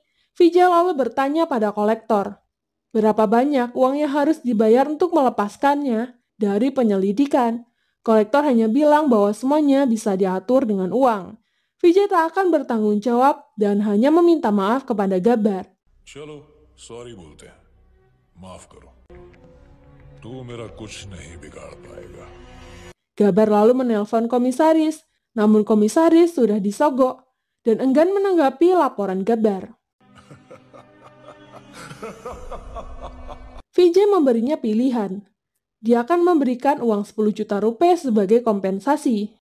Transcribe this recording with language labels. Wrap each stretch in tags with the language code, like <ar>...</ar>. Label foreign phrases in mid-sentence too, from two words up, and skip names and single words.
<id>Vijay lalu bertanya pada kolektor, berapa banyak uang yang harus dibayar untuk melepaskannya dari penyelidikan. Kolektor hanya bilang bahwa semuanya bisa diatur dengan uang. Vijay tak akan bertanggung jawab dan hanya meminta maaf kepada Gabar.</id> <hi>चलो, sorry बोलते हैं। माफ़ करो. तू मेरा कुछ नहीं बिगाड़ पाएगा.</hi> <id>Gabar lalu menelpon komisaris, namun komisaris sudah disogok dan enggan menanggapi laporan Gabar. Vijay memberinya pilihan. Dia akan memberikan uang 10 juta rupiah sebagai kompensasi.</id>